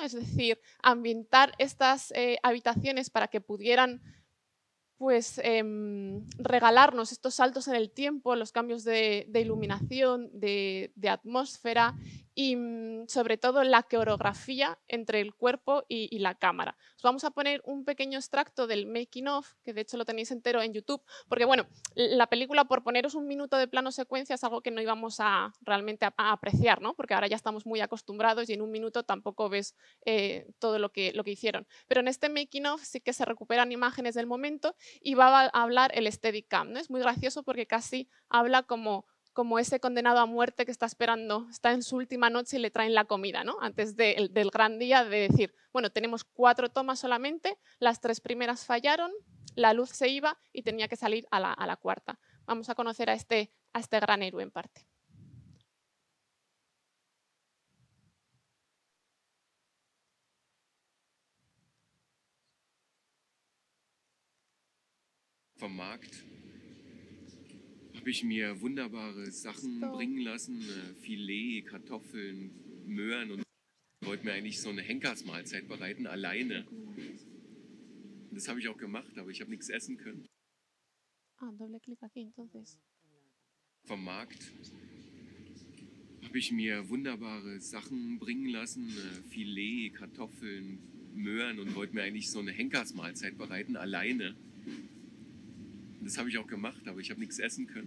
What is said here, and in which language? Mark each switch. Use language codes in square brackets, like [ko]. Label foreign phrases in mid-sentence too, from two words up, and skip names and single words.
[es] Es decir, ambientar estas habitaciones para que pudieran pues regalarnos estos saltos en el tiempo, los cambios de iluminación, de atmósfera y sobre todo la coreografía entre el cuerpo y la cámara. Os vamos a poner un pequeño extracto del [en] making of, [es] que de hecho lo tenéis entero en YouTube, porque bueno, la película, por poneros un minuto de plano secuencia, es algo que no íbamos a realmente a apreciar, ¿no? Porque ahora ya estamos muy acostumbrados y en un minuto tampoco ves todo lo que hicieron. Pero en este [en] making of [es] sí que se recuperan imágenes del momento y va a hablar el Steadicam, ¿no? Es muy gracioso porque casi habla como ese condenado a muerte que está esperando, está en su última noche y le traen la comida, ¿no? Antes del gran día de decir, bueno, tenemos 4 tomas solamente, las 3 primeras fallaron, la luz se iba y tenía que salir a la cuarta. Vamos a conocer a este gran héroe en parte. [de] Vom Markt habe ich mir wunderbare Sachen bringen lassen, Filet, Kartoffeln, Möhren und wollte mir eigentlich so eine Henkersmahlzeit bereiten, alleine. Und das habe ich auch gemacht, aber ich habe nichts essen können. [es] Doble clic aquí entonces. [de] Vom Markt habe ich mir wunderbare Sachen bringen lassen, Filet, Kartoffeln, Möhren und wollte mir eigentlich so eine Henkersmahlzeit bereiten, alleine. Das habe ich auch gemacht, aber ich habe nichts essen können.